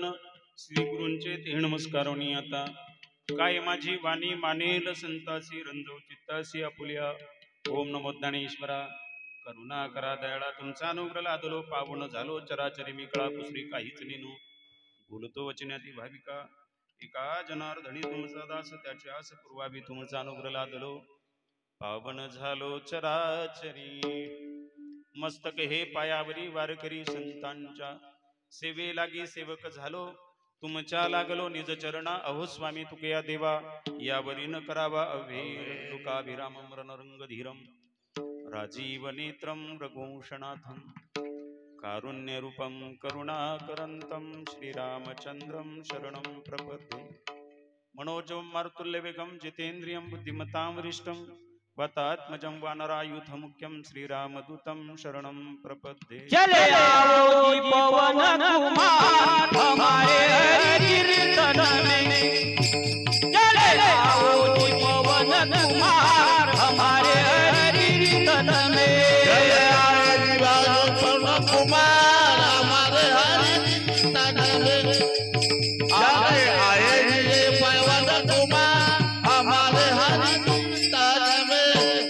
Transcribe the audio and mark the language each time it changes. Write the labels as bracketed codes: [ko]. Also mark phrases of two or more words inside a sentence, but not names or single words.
[mr] श्री गुरूंचे ते नमस्कारोनी आता काय माझी वाणी मानेल संतासी रंजव चित्तासी आपुल्या ओम नमो ज्ञानेश्वरा करुणा करा दयाळा तुमचा अनुग्रह लादलो पावन झालो चराचरी मी कळा पुसरी काहीच नेनो बोलतो वचनाती भाविका एका जनार्दनी तुमचा दास त्याची आस पूर्वाभी तुमचा अनुग्रह लादलो पावन झालो चराचरी मस्तक हे पायावरी वारकरी संतांच्या सेवे लागी सेवक झालो तुमच्या लागलो निज चरणा अहो स्वामी तुकया देवा यावरी न करावा अभेर [sa] तुकाभिरामं रणरंग धीरम राजीव नेत्रम रघुवंशनाथम कारुण्य रूपम करुणाकरंतम श्रीरामचंद्रम शरणं प्रपद्ये मनोजं मारुतुल्य वेगं जितेन्द्रियं बुद्धिमतां वरिष्ठं वातात्मजं वानरायुध मुख्यं श्रीरामदूतं शरणं प्रपद्ये। [hi] चले आओ जी पवन कुमार हमारे हरि कीर्तन में, चले आओ जी पवन कुमार हमारे हरि कीर्तन में, चले आओ जी पवन कुमार हमारे हरि कीर्तन में, चले आए जी पवन कुमार हमारे हरि कीर्तन में।